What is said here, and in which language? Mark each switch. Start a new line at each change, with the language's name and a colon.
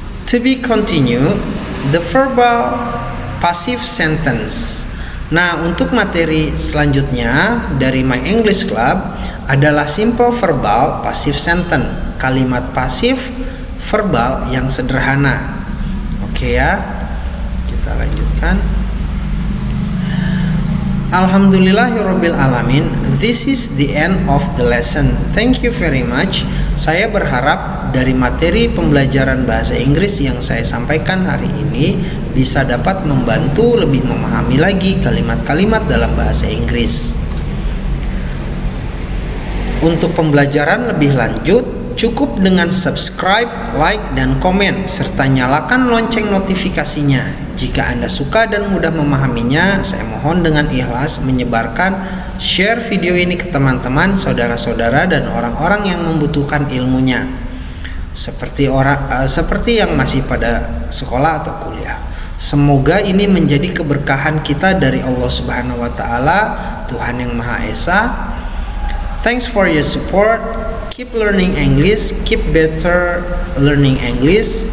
English: To be continued, the verbal passive sentence.
Indonesian: Nah, untuk materi selanjutnya dari My English Club adalah simple verbal passive sentence, kalimat pasif verbal yang sederhana. Oke ya, kita lanjutkan.
Arabic: Alhamdulillahirabbil alamin.
English: This is the end of the lesson. Thank you very much.
Indonesian: Saya berharap dari materi pembelajaran bahasa Inggris yang saya sampaikan hari ini bisa dapat membantu lebih memahami lagi kalimat-kalimat dalam bahasa Inggris. Untuk pembelajaran lebih lanjut, cukup dengan subscribe, like, dan komen, serta nyalakan lonceng notifikasinya. Jika Anda suka dan mudah memahaminya, saya mohon dengan ikhlas menyebarkan, share video ini ke teman-teman, saudara-saudara, dan orang-orang yang membutuhkan ilmunya. Seperti yang masih pada sekolah atau kuliah. Semoga ini menjadi keberkahan kita dari Allah Subhanahu wa taala, Tuhan yang Maha Esa.
English: Thanks for your support. Keep learning English, keep better learning English.